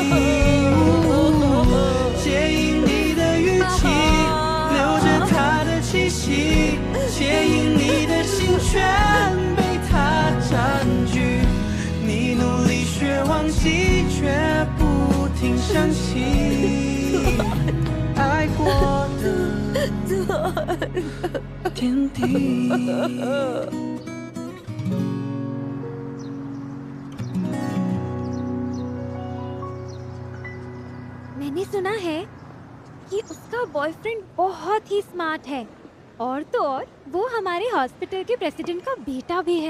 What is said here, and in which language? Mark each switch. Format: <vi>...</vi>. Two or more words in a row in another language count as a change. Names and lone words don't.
<zh>接应你的语气，留着他的气息，接应你心全被他占据。你努力学忘记，却不停想起爱过的天地。</zh> <hi>मैंने सुना है कि उसका बॉयफ्रेंड बहुत ही स्मार्ट है और तो और वो हमारे हॉस्पिटल के प्रेसिडेंट का बेटा भी है।</hi>